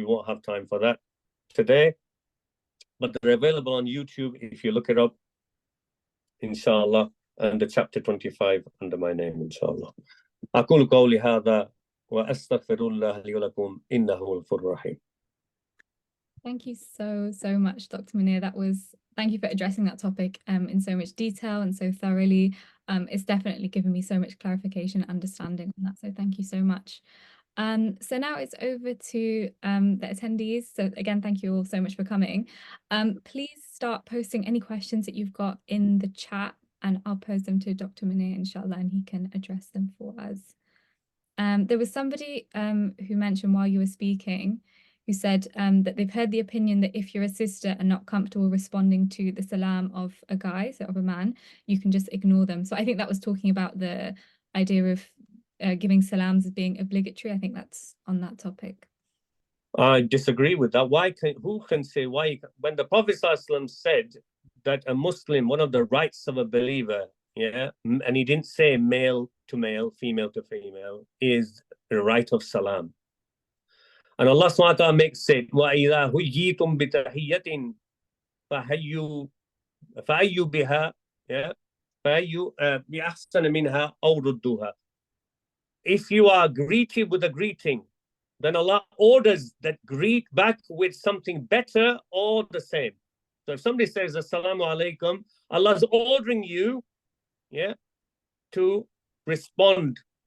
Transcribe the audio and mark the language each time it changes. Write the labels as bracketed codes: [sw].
[en] We won't have time for that today, but they're available on YouTube if you look it up, inshallah, under chapter 25 under my name, inshallah. [ar] أقول قولي هذا وأستغفر الله لي ولكم إنه هو الغفور الرحيم. [en] Thank you so much, Dr. Munir. Thank you for addressing that topic in so much detail and so thoroughly. It's definitely given me so much clarification and understanding on that. So thank you so much. So now it's over to the attendees. So again, thank you all so much for coming. Please start posting any questions that you've got in the chat, and I'll pose them to Dr. Munir, inshallah, and he can address them for us. There was somebody who mentioned while you were speaking, who said that they've heard the opinion that if you're a sister and not comfortable responding to the salam of a guy, so of a man, you can just ignore them. So I think that was talking about the idea of giving salams as being obligatory. I think that's on that topic. I disagree with that. Who can say why? When the Prophet ﷺ said that a Muslim, one of the rights of a believer, yeah, and he didn't say male to male, female to female, is the right of salam. And Allah subhanahu wa ta'ala makes it, [ar] وَإِذَا هُيِّيتُمْ بِتَحِيَّةٍ فَأَيُّ بِهَا فَأَيُّ بِأَحْسَنَ مِنْهَا أَوْ رُدُّوهَا. [en] If you are greeted with a greeting, then Allah orders that greet back with something better or the same. So if somebody says Assalamu alaikum, Allah's ordering you, to respond.